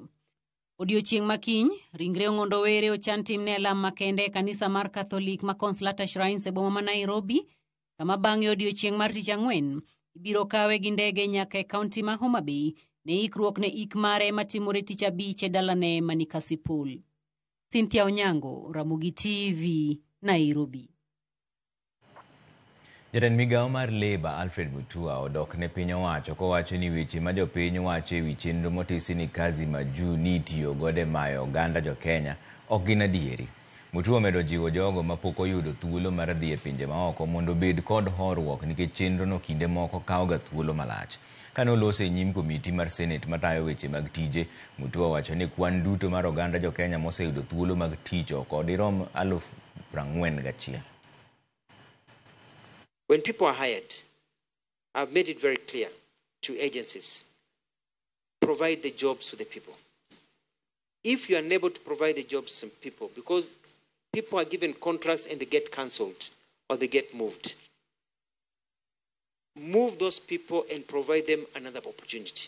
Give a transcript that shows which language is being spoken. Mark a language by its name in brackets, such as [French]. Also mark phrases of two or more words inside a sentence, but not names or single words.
[Luo (Kenya and Tanzania)] Odiochieng' makiny, ringre Ong'ondo Were ochan timne lam makende e kanisa mar Catholic ma Consolata Shrines e boma ma Nairobi, kama bang'e odiochieng' mar tich ang'wen ibiro kawe gi ndege nyaka e kaunti ma Homa Bay ne ikruok ne ik mare matimore tich abich e dalane mani Kasipul. Cynthia Onyango, Ramogi TV, Nairobi. Jatend migawo mar Labour Alfred Mutua odok ne piny owacho kowacho ni weche ma jopiny wacho e wi chenro motisi ni kazi majuu nitiyo gode mayo oganda jo Kenya ok gin adieri. Mutua omedo jiwo jogo mapok oyudo thuolo mar dhi e pinje maoko mondo bed kod horuok nikech chenrono kinde moko kawoga thuolo malach. Kane olose e nyim komiti mar Senate matayo weche mag tije, Mutua wacho ni kwan duto mar oganda jo Kenya moseyudo thuolo mag tich oko dirom 41,000. [English] When people are hired, I've made it very clear to agencies, provide the jobs to the people. If you are unable to provide the jobs to some people, because people are given contracts and they get cancelled or they get moved, move those people and provide them another opportunity.